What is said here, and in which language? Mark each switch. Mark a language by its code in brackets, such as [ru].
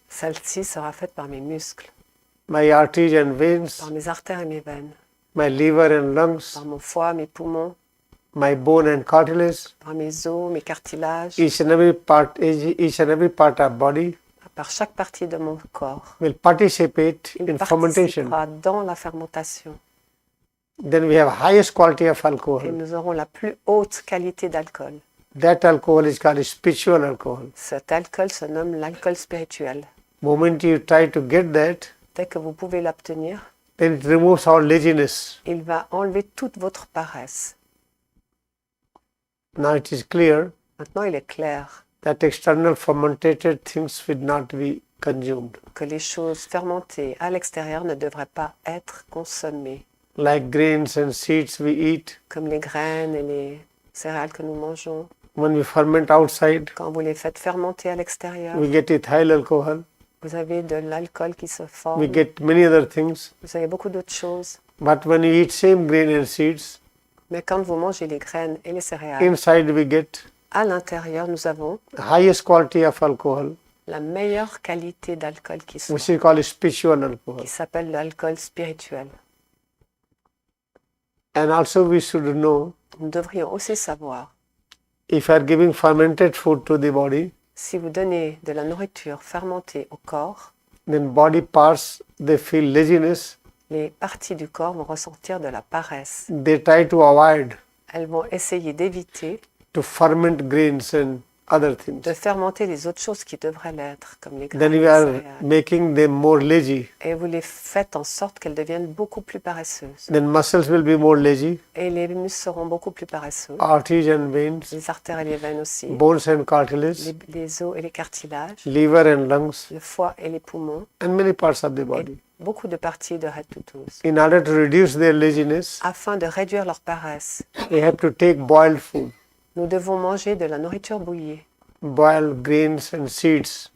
[fr] Celle-ci sera faite par mes muscles, [en] my arteries and veins, [fr] par mes artères et mes veines, [en] my liver and lungs, [fr] par mon foie, mes poumons, [en] my bone and cartilage, [fr] par mes os, mes cartilages, [en] each and every part of body [fr] par chaque partie de mon corps. [en] will participate [fr] Il [en] in fermentation. [fr] participera dans la fermentation. [en] Then we have highest quality of [fr] Et [en] alcohol. [fr] nous aurons la plus haute qualité d'alcool. [en] That alcohol is called spiritual alcohol. [fr] Cet alcool se nomme l'alcool spirituel. [en] Moment you try to get that, [fr] Dès que vous pouvez l'obtenir, [en] then it removes all laziness. [fr] il va enlever toute votre paresse. [en] Now it is clear [fr] Maintenant, il est clair [en] that external fermented things will not be consumed. [fr] que les choses fermentées à l'extérieur ne devraient pas être consommées, [en] Like grains and seeds we eat, [fr] comme les graines et les céréales que nous mangeons. [en] when we ferment outside, [fr] Quand vous les faites fermenter à l'extérieur, [en] we get ethyl alcohol, [fr] vous avez de l'alcool qui se forme, [en] we get many other things. [fr] vous avez beaucoup d'autres choses. [en] But when you eat same grain and seeds, [fr] Mais quand vous mangez les graines et les céréales, [en] inside we get [fr] à l'intérieur, nous avons [en] the highest quality of alcohol, [fr] la meilleure qualité d'alcool qui soit, [en] which is called spiritual alcohol. [fr] qui s'appelle l'alcool spirituel. [en] And also we should know, [fr] Nous devrions aussi savoir, [en] if you are giving fermented food to the body, [fr] si vous donnez de la nourriture fermentée au corps, [en] then body parts, they feel laziness, [fr] les parties du corps vont ressentir de la paresse. [en] they try to avoid [fr] Elles vont essayer d'éviter [en] to ferment grains and other things. [fr] de fermenter les autres choses qui devraient l'être, comme les graines [en] Then [fr] et [en] we [fr] les [en] are [fr] céréales. [en] making them more lazy. [fr] Et vous les faites en sorte qu'elles deviennent beaucoup plus paresseuses. [en] Then muscles will be more lazy, [fr] Et les muscles seront beaucoup plus paresseux. [en] arteries and veins, [fr] Les artères et les veines aussi. [en] bones and cartilage, [fr] Les os et les cartilages. [en] liver and lungs, [fr] Le foie et les poumons. [en] and many parts of the [fr] Et [en] body. [fr] beaucoup de parties de [en] head to toes. In order to reduce their laziness, [fr] Afin de réduire leur paresse, [en] they have to take boiled food, [fr] nous devons manger de la nourriture bouillie. [en] boiled grains and seeds.